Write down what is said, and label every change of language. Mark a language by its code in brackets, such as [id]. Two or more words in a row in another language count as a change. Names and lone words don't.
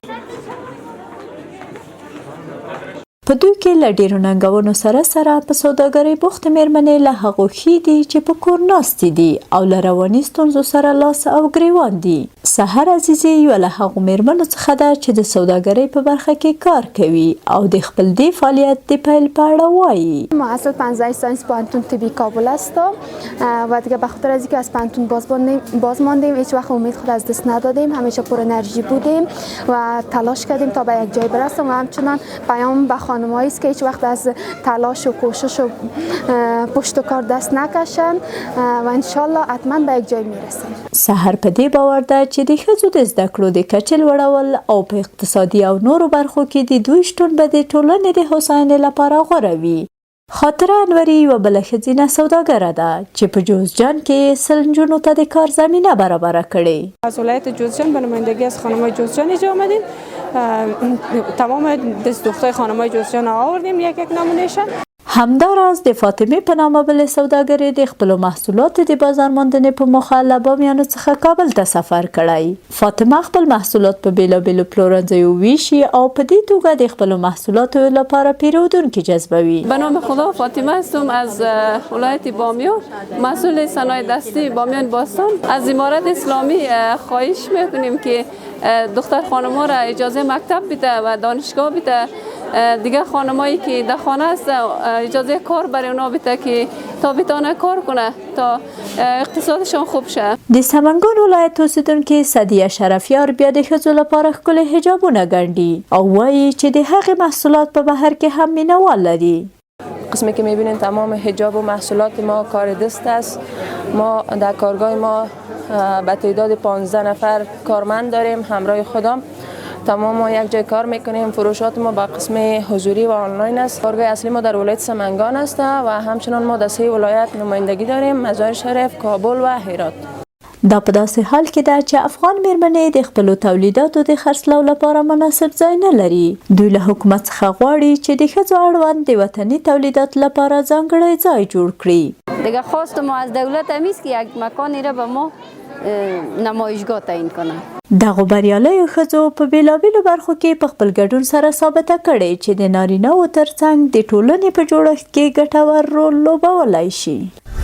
[ps] په دوی کې له ډېرو ننګونو سره په سوداګرۍ بوختې میرمنې له هغو ښې دي چې په کور ناستې دي او له رواني ستونزو سره لاس او ګریوان دي. سحر عزیزي یوه له هغو میرمنو څخه ده چې د سوداګرۍ په برخه کې کار کوي او د خپل دې فعالیت د پیل په اړه وایي. [fa] محصل 15 ساینس پانتون طبی کابل هستم و دیگه به خاطر از اینکه از پانتون باز ماندیم هیچ وقت امید خود از دست ندادیم، همیشه پر انرژی بودیم و تلاش کردیم تا به یک جای برسیم و همچنان پیام به خانم‌هایی است که هیچ وقت از تلاش و کوشش و پشت و کار دست نکشن و انشالله حتما به یک جای میرسیم. [ps] سحر په دې باور ده چې د ښځو د زده کړو د کچې لوړول او په اقتصادي او نورو برخو کې د دوی شتون به د ټولنې د هوساینې لپاره غوره وي. خاطره انوري یوه بله ښځینه سوداګره ده چې په جوزجان کې 100 نجونو ته د کار زمینه برابره کړې. [fa] از ولایت جوزجان به نمایندگی از خانم‌های جوزجان اینجا آمدیم. تمام دخترای خانم‌های جوزجان آوردیم یک نمونهشان. [ps] همداراز د فاطمه په نامه بلې سوداګرې د خپلو محصولاتو د بازار موندنې په موخه له بامیانو څخه کابل ته سفر کړی. فاطمه خپل محصولات په بېلابېلو پلورنځیو ویشي او په دې توګه د خپلو محصولاتو لپاره پیرودونکي جذبوي. [fa] به نام خدا فاطمه هستم از ولایت بامیان، مسئول صنایع دستی بامیان باستان. از امارت اسلامی خواهش میکنیم که دختر خانم‌ها را اجازه مکتب بده و دانشگاه بده. دیگه خانمایی که در خانه است اجازه کار برای اونا بده که تا بتونه کار کنه تا اقتصادشان خوب شه. [ps] د سمنګان ولایت اوسیدونکي سدیه شرفیار بیا د ښځو لپاره ښکلي حجابونه ګنډي او وایي چې د هغې محصولات په بهر کې هم مینوال لري. [fa] قسمی که میبینین تمام حجاب و محصولات ما کار دست است. ما در کارگاه ما به تعداد 15 نفر کارمند داریم همراه خودم. تمام ما یک جای کار میکنیم. فروشات ما با قسم حضوری و آنلاین است. کارگاه اصلی ما در ولایت سمنگان است و همچنان ما در 3 ولایت نمایندگی داریم: مزار شریف، کابل و هرات. [ps] دا په داسې حال کې ده چې افغان میرمنې د خپلو تولیداتو د خرڅلاو لپاره مناسب ځای نه لري. دوی له حکومت څخه غواړي چې د ښځو اړوند د وطني تولیداتو لپاره ځانګړی ځای جوړ کړي. [fa] دیگه خواست ما از دولت هم است که یک مکانی را به ما نمایشگاه تعیین کنه. [ps] دغو بریالیو ښځو په بېلابېلو برخو کې په خپل ګډون سره ثابته کړې چې د نارینه‌وو ترڅنګ د ټولنې په جوړښت کې ګټور رول لوبولی شي.